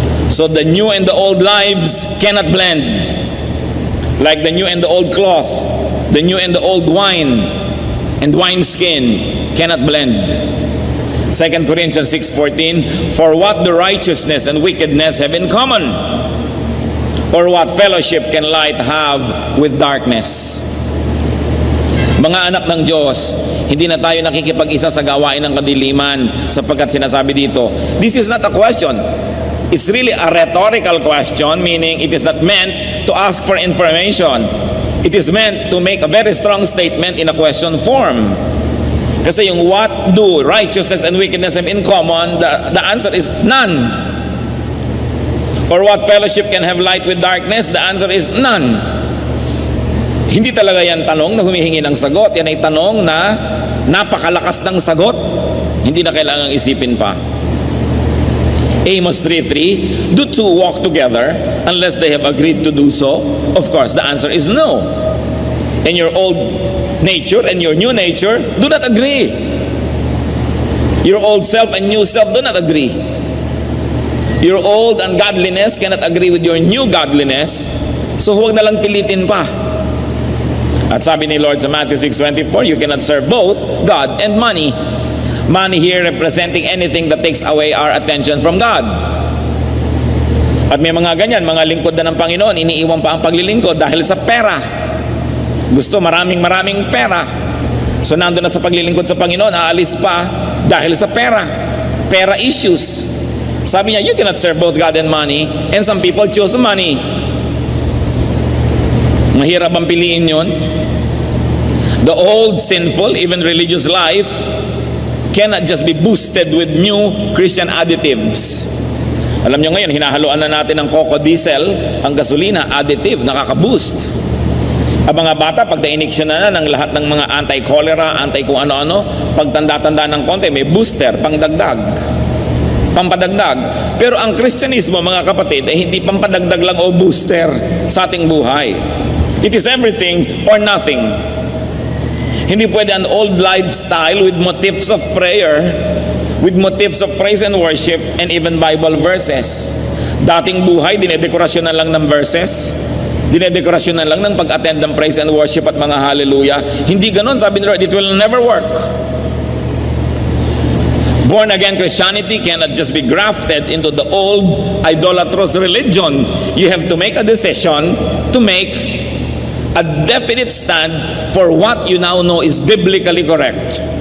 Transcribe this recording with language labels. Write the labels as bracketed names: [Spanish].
[English] So the new and the old lives cannot blend. Like the new and the old cloth, the new and the old wine and wineskin cannot blend. 2 Corinthians 6:14, for what do righteousness and wickedness have in common? Or what fellowship can light have with darkness? [Filipino] Mga anak ng Diyos, hindi na tayo nakikipag-isa sa gawain ng kadiliman, sapagkat sinasabi dito, [English] this is not a question. It's really a rhetorical question, meaning it is not meant to ask for information. It is meant to make a very strong statement in a question form. [Filipino] Kasi yung [English] what do righteousness and wickedness have in common, the answer is none. Or what fellowship can have light with darkness, the answer is none. [Filipino] Hindi talaga yan tanong na humihingi ng sagot. Yan ay tanong na napakalakas ng sagot. Hindi na kailangang isipin pa. [English] Amos 3:3, do two walk together unless they have agreed to do so? Of course, the answer is no. And your old nature and your new nature do not agree. Your old self and new self do not agree. Your old ungodliness cannot agree with your new godliness. [Filipino] So huwag na lang pilitin pa. At sabi ni Lord sa Matthew 6:24, [English] you cannot serve both God and money. Money here representing anything that takes away our attention from God. [Filipino] At may mga ganyan, mga lingkod na ng Panginoon, iniiwan pa ang paglilingkod dahil sa pera. Gusto maraming pera. So nandun na sa paglilingkod sa Panginoon, aalis pa dahil sa pera. Pera issues. Sabi niya, [English] you cannot serve both God and money. And some people choose money. [Filipino] Mahirap ang piliin yun. [English] The old sinful, even religious life cannot just be boosted with new Christian additives. [Filipino] Alam nyo ngayon, hinahaluan na natin ng coco diesel, ang gasolina, additive, nakaka-boost. Ang mga bata, pag na-iniksyon na ng lahat ng mga anti-cholera, anti-kung ano-ano, pag tanda-tanda ng konti, may booster, pangdagdag, pampadagdag. Pero ang Kristyanismo, mga kapatid, ay hindi pampadagdag lang o booster sa ating buhay. [English] It is everything or nothing. [Filipino] Hindi pwede [English] an old lifestyle with motifs of prayer, with motifs of praise and worship, and even Bible verses. [Filipino] Dating buhay, dinedekorasyon na lang ng verses, dinedekorasyon na lang ng pag-attend ng praise and worship at mga hallelujah. Hindi ganon, sabi ni Lord, [English] it will never work. Born again Christianity cannot just be grafted into the old idolatrous religion. You have to make a decision to make a definite stand for what you now know is biblically correct.